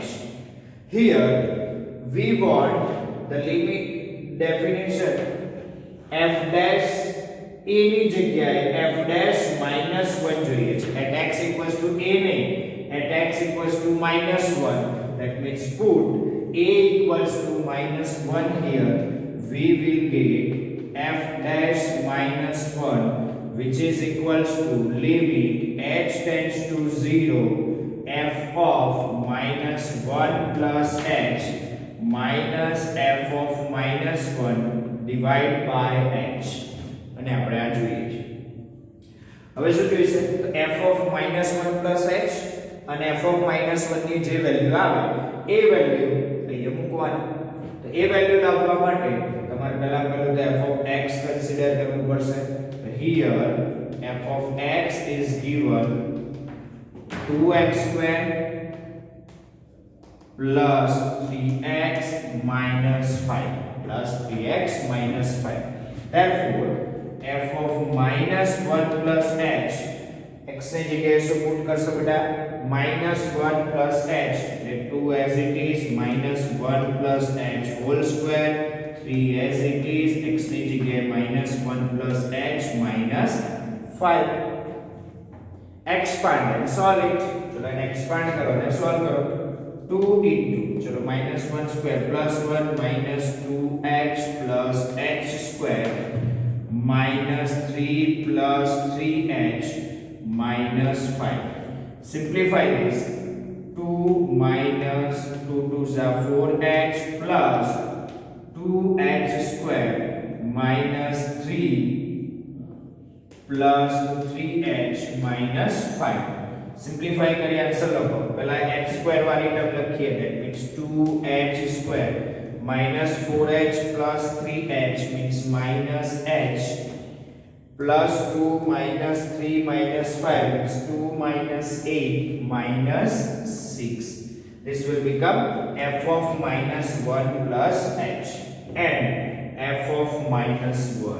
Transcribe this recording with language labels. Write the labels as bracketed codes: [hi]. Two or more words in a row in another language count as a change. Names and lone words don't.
[en] Here we want the limit definition f dash a [gu] ની જગ્યાએ [en] f dash minus 1 [gu] જોઈએ છે. [en] at x equals to a નહીં, at x equals to minus 1. that means put a equals to minus 1 here. we will get f dash minus 1 which is equals to limit h tends to 0 f of minus 1 plus h minus f of minus 1 divided by h. [gu] અને આપણે આ જોઈએ છે. હવે શું જોઈશે? તો [en] f of minus 1 plus h [gu] અને [en] f of minus 1 [gu] ની જે વેલ્યુ આવે એ વેલ્યુ અહીંયા મૂકવાની. તો એ વેલ્યુ લાવવા માટે તમારે પહેલા તો [en] f of x [gu] કન્સિડર કરવું પડશે. [en] તો here f of x is given 2x square plus 3x minus 5 plus 3x minus 5. Therefore f of minus 1 plus h x [gu] ની જગ્યાએ શું પુટ કરશો બેટા? [en] minus 1 plus h એટલે 2 as it is minus 1 plus h whole square 3 as it is x [gu] ની જગ્યાએ [en] minus 1 plus h minus 5. expand and solve it. [gu] ચલો એને expand કરો અને solve કરો. [en] 2 into चलो minus 1 square plus 1 minus 2h plus h square minus 3 plus 3h minus 5. Simplify this. 2 minus 2 2s are 4h plus 2h square minus 3 plus 3h minus 5. [hi] सिंप्लीफाई करिए आंसर लखो. पहला h स्क्वायर वाली टर्म लखिए. [en] that means 2h square minus 4h plus 3h means minus h plus 2 minus 3 minus 5 means 2 minus 8 minus 6. This will become f of minus 1 plus h and f of minus 1.